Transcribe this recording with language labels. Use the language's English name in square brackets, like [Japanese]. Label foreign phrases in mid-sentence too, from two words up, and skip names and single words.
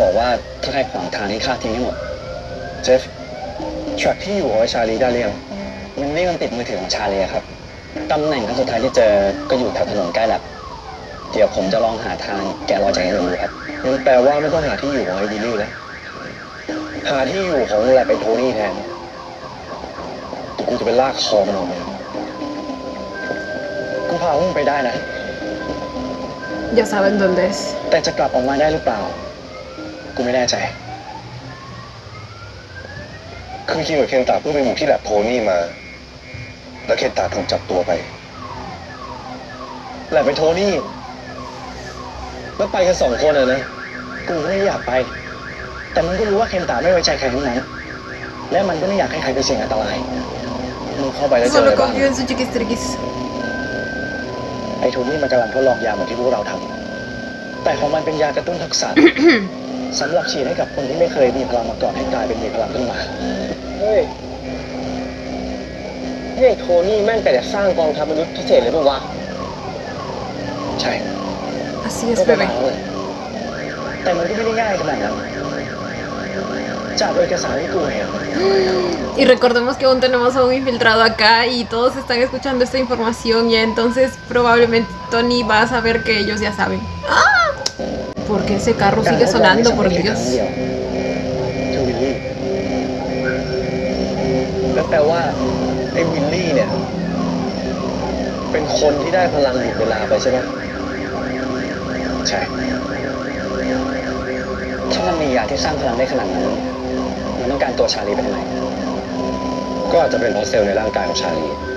[Thai] บอกว่าถ้าใครขวางทางให้ฆ่าทิ้งให้หมดเจฟทรัคที่อยู่ของไอชาลีได้หรือยังมันนี่มันติดมือถือของชาลีครับตำแหน่งครั้งสุดท้ายที่เจอก็อยู่แถวถนนใกล้แลบเดี๋ยวผมจะลองหาทางแกะรอยจากไอ้หนุ่มดูครับมันแปลว่าไม่ต้องหาที่อยู่ของไอ้วิลลี่แล้วหาที่อยู่ของแลบไอโทนี่แทนกูจะไปลากคอมันออกมากูพามึงไปได้นะ [Spanish] Ya saben dónde es. [Thai] แต่จะกลับออกมาได้หรือเปล่า กูไม่แน่ใจ คือคิมกับเคนตาเพิ่งไปบุกที่แลบโทนี่มา แล้วเคนตาถูกจับตัวไป แหละไปโทนี่ แล้วไปกันสองคนอะนะ กูไม่ได้อยากไป แต่มันก็รู้ว่าเคนตาไม่ไว้ใจใครทั้งนั้น และมันก็ไม่อยากให้ใครไปเสี่ยงอันตราย มึงเข้าไปแล้วเจออะไร [Spanish] Solo [Thai] บ้าง [Spanish] confío en su chiquistriquis. [Thai] ไอ้โทนี่มันกำลังทดลองยาเหมือนที่พวกเราทำแต่ของมันเป็นยากระตุ้นทักษะ สำหรับฉีดให้กับคนที่ไม่เคยมีพลังมาก่อนให้กลายเป็นมีพลังขึ้นมา เฮ้ยโทนี่แม่งแต่จะสร้างกองทัพมนุษย์พิเศษเลยปะวะ ใช่ [Spanish] Así [Thai] ก็ [Spanish] es, [Thai] ประมา [Spanish] bebé. [Thai] ณนั้นเลยแต่มันก็ไม่ได้ง่ายขนาดนั้นจากเอกสารที่กูเห็น [Spanish] Y recordemos que aún tenemos a un infiltrado acá y todos están escuchando esta información ya, entonces probablemente Tony va a saber que ellos ya saben. ¡Ah! ¿Por qué ese carro sigue sonando, por Dios? [Thai] คือวิลลี่แล้วแปลว่าไอ้วิลลี่เนี่ย เป็นคนที่ได้พลังหยุดเวลาไปใช่ไหมใช่ ถ้ามันมียาที่สร้างพลังได้ขนาดนั้นมันต้องการตัวชาลีไปทำไมก็อาจจะเป็นเพราะเซลล์ในร่างกายของชาลี